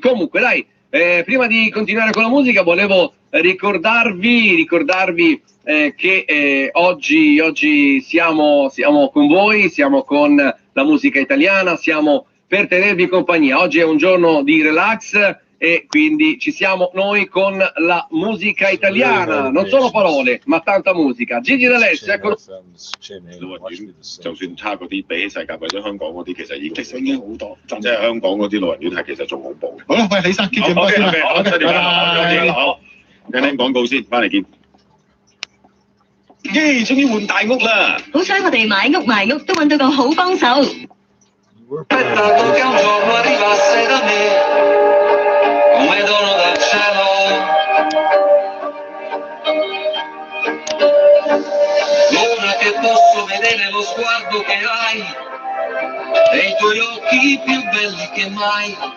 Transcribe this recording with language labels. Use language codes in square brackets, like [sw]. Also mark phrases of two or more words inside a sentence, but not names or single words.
[it] Comunque dai, prima di continuare con la musica volevo ricordarvi che oggi siamo con voi, siamo con la musica italiana, siamo per tenervi compagnia. Oggi è un giorno di relax e quindi ci siamo noi con la musica italiana, non solo parole ma tanta musica. Gigi D'Alessio, eccolo. [yue] 就算差嗰啲，比起世界為咗香港嗰啲，其實已經好多。即係香港嗰啲老人院係其實仲恐怖。好啦，喂，李生，接住我先啦。好，拜拜。好，聽聽廣告先，翻嚟見。耶！終於換大屋啦！好彩我哋買屋賣屋都揾到個好幫手。 [it] Aspettato che un giorno arrivasse da me come dono dal cielo. Ora che posso vedere lo sguardo che hai e i tuoi occhi più belli che mai.